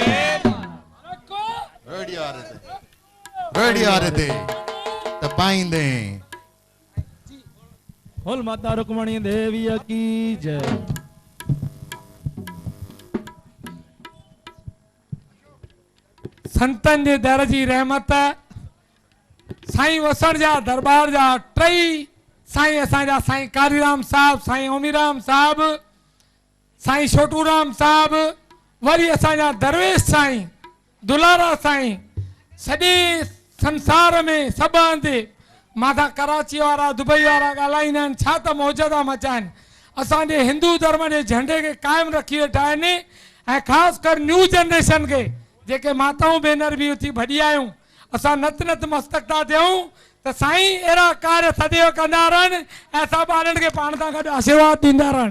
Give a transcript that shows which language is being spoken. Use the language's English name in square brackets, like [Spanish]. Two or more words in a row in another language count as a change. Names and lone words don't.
[Hindi] रेडी आ रहे थे तपाइंदे। बोल माता रुक्मणी देवी की जय। [Sindhi] संतन जे दर जी रहमत, साईं वसण जा दरबार जा टई साईं, असांजा साईं कालीराम साहब, साईं ओमीराम साहब, साईं छोटूराम साहब, वरी असांजा दरवेश साईं दुलारा साईं, सॼे संसार में सभु हंधि माता कराची वारा, दुबई वारा ॻाल्हाईंदा आहिनि छा त मौज था मचाइनि। असांजे हिंदू धर्म जे झंडे खे क़ाइमु रखी वेठा आहिनि। ऐं ख़ासि कर [English] new generation [Sindhi] खे, जेके माताऊं भेनर बि उथी भॼी आहियूं, असां नत नत मस्तक था थियूं त साईं अहिड़ा कार्य सदैव कंदा रहनि ऐं सभु ॿारनि खे पाण सां गॾु आशीर्वाद ॾींदा रहनि।